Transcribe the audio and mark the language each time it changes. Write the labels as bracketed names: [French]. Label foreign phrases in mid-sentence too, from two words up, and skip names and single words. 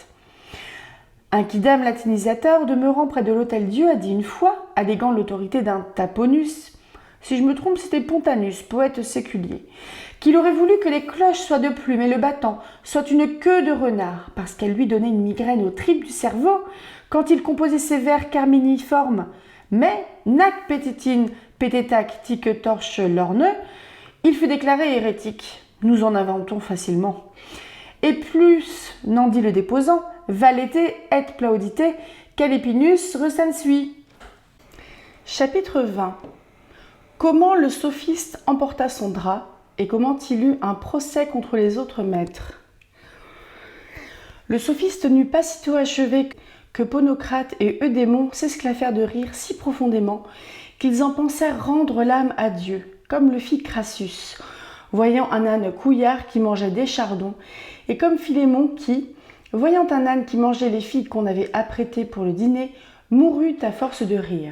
[French] Un quidam latinisateur demeurant près de l'Hôtel-Dieu a dit une fois, alléguant l'autorité d'un Taponus, si je me trompe c'était Pontanus, poète séculier, qu'il aurait voulu que les cloches soient de plumes et le battant soit une queue de renard, parce qu'elle lui donnait une migraine aux tripes du cerveau quand il composait ses vers carminiformes. Mais, nac pétitine, pététac, tique torche lorneux, il fut déclaré hérétique. Nous en inventons facilement. Et plus, n'en dit le déposant, [Latin] valete et plaudite, calipinus recensui. [French] Chapitre 20. Comment le sophiste emporta son drap et comment il eut un procès contre les autres maîtres. Le sophiste n'eut pas sitôt achevé que Ponocrate et Eudémon s'esclaffèrent de rire si profondément qu'ils en pensèrent rendre l'âme à Dieu, comme le fit Crassus, voyant un âne couillard qui mangeait des chardons, et comme Philémon qui, voyant un âne qui mangeait les figues qu'on avait apprêtées pour le dîner, mourut à force de rire.